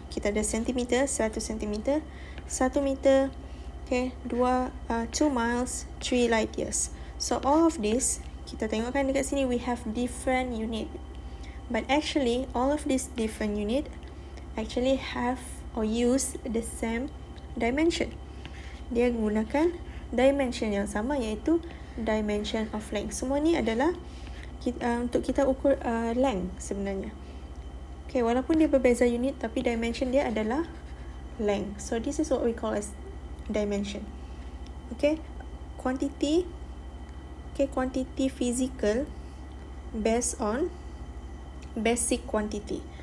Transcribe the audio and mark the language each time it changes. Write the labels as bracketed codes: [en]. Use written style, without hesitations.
[ms] Kita ada sentimeter, 1 sentimeter, 1 meter, okay, [en] 2 miles, 3 light years. So all of this, [ms] kita tengokkan dekat sini, [en] we have different unit. But actually, all of these different unit actually have or use the same dimension. [ms] Dia gunakan dimension yang sama, iaitu [en] dimension of length. [ms] Semua ni adalah untuk kita ukur length sebenarnya. Okay, walaupun dia berbeza unit, tapi dimension dia adalah length. [en] So this is what we call as dimension. Okay, quantity. Okay, quantity physical based on basic quantity.